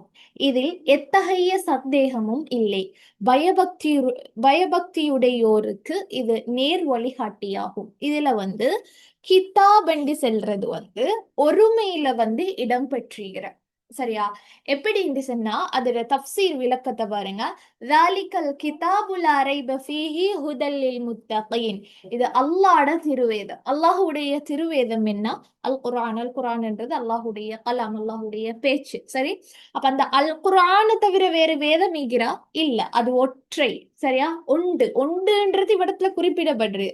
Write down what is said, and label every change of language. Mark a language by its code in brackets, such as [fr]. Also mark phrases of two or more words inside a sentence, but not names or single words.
[ta] இதில் எத்தகைய சந்தேகமும் இல்லை. பயபக்தி பயபக்தியுடையோருக்கு இது நேர் வழிகாட்டியாகும். இதுல கிதாப் என்று செல்றது ஒருமையில இடம் பெற்றுகிற. சரியா? எப்படி சொன்னா அதோட தஃப்சீர் விளக்கத்தை பாருங்க. [ar] ذَلِكَ الْكِتَابُ لَا رَيْبَ فِيهِ هُدًى لِلْمُتَّقِينَ. [ta] இது அல்லாஹ்வோட திருவேதம். அல்லாஹ்வுடைய திருவேதம் என்ன? அல் குர்ஆன். அல் குர்ஆன்ன்றது அல்லாஹ்வுடைய கலாம், அல்லாஹ்வுடைய பேச்சு. சரி, அப்ப அந்த அல் குர்ஆனை தவிர வேறு வேதம் ஈகிறா இல்ல, அது ஒற்றை. சரியா? ஒன்றுன்றது இவ்விடத்துல குறிப்பிடப்படுது.